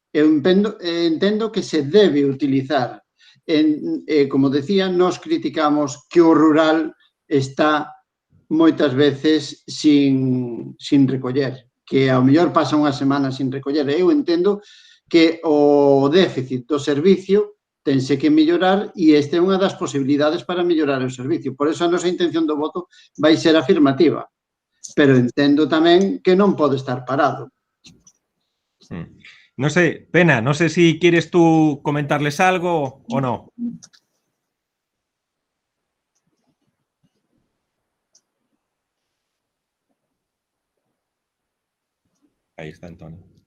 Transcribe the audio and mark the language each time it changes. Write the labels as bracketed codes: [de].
[gl] Eu entendo que se debe utilizar. Como decía, nós criticamos que o rural está moitas veces sin recoller, que ao mellor pasa unha semana sin recoller. Eu entendo que o déficit do servicio tense que mellorar e esta é unha das posibilidades para mellorar o servicio. Por eso a nosa intención do voto vai ser afirmativa. Pero entendo tamén que non pode estar parado. [es] No sé, Pena, no sé si quieres tú comentarles algo o no. Ahí está Antonio.